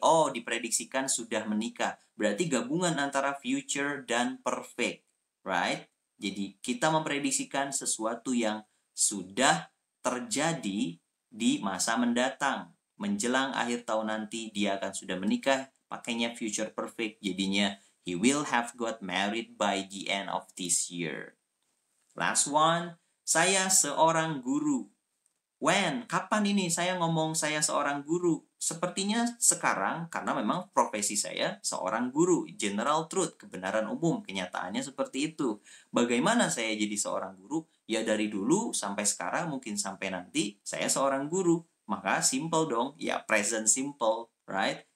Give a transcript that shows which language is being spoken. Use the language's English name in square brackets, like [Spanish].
[Indonesian] Oh, diprediksikan sudah menikah. Berarti gabungan antara future dan perfect, right? Jadi kita memprediksikan sesuatu yang sudah terjadi di masa mendatang. Menjelang akhir tahun nanti dia akan sudah menikah, pakainya future perfect. [English] Jadinya he will have got married by the end of this year. Last one, [Indonesian] saya seorang guru. When? Kapan ini saya ngomong saya seorang guru? Sepertinya sekarang karena memang profesi saya seorang guru. General truth, kebenaran umum, kenyataannya seperti itu. Bagaimana saya jadi seorang guru? Ya dari dulu sampai sekarang, mungkin sampai nanti saya seorang guru. Maka simple dong, ya present simple, right?